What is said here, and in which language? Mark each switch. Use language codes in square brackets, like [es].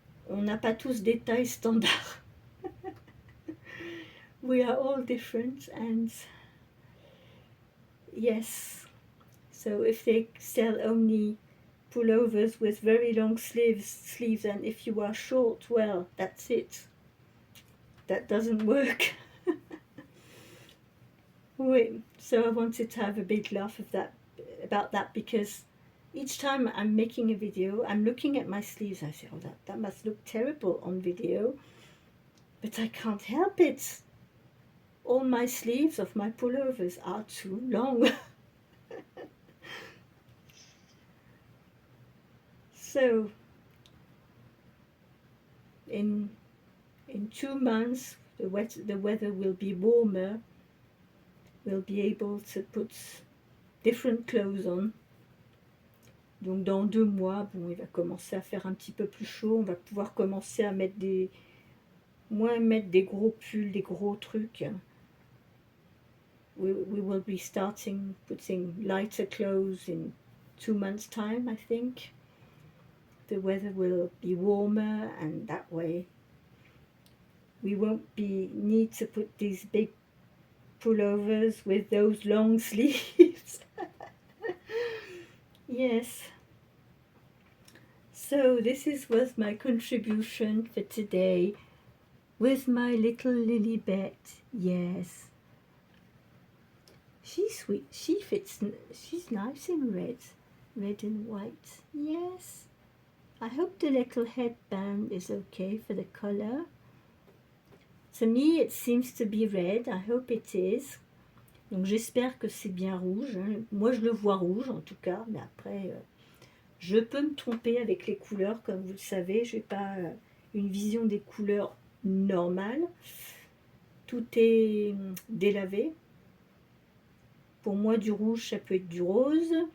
[fr] On n'a pas tous des tailles standards. [en] We are all different, and yes, so if they sell only pullovers with very long sleeves, and if you are short, well, that's it. That doesn't work. Oui, so I wanted to have a big laugh about that because each time I'm making a video, I'm looking at my sleeves. I say, oh, that must look terrible on video, but I can't help it. All my sleeves of my pullovers are too long. So in 2 months, the weather will be warmer. We'll be able to put different clothes on. [fr] Donc dans 2 mois, bon, il va commencer à faire un petit peu plus chaud. On va pouvoir commencer à mettre moins mettre des gros pulls, des gros trucs. [en] We will be starting putting lighter clothes in 2 months' time, I think. The weather will be warmer, and that way we won't need to put these big pullovers with those long sleeves. Yes. So was my contribution for today with my little Lilibet. Yes, she's sweet. She fits. She's nice in red and white. Yes. I hope the little headband is okay for the color. To me, it seems to be red. I hope it is. [fr] Donc j'espère que c'est bien rouge. Hein. Moi, je le vois rouge en tout cas, mais après, je peux me tromper avec les couleurs, comme vous le savez. Je n'ai pas une vision des couleurs normale. Tout est délavé. Pour moi, du rouge, ça peut être du rose.